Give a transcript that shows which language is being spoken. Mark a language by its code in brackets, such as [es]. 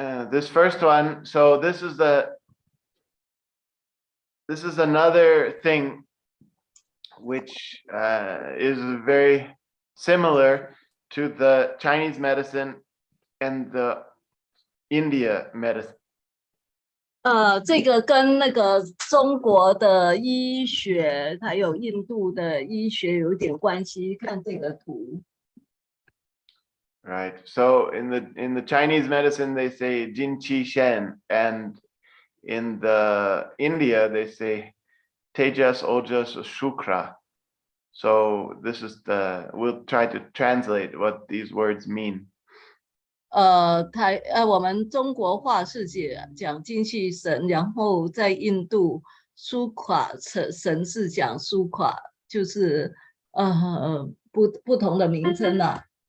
[en] This first one, so this is another thing which is very similar to the Chinese medicine and the India medicine. [zh] 这个跟那个中国的医学还有印度的医学有一点关系，看这个图。 [en] Right. So in the Chinese medicine they say Jin Qi Shen, and in the India they say Tejas Ojas Shukra. So this is we'll try to translate what these words mean. [zh] 我们中国话是讲精气神，然后在印度苏垮神是讲苏垮，就是不同的名称啊。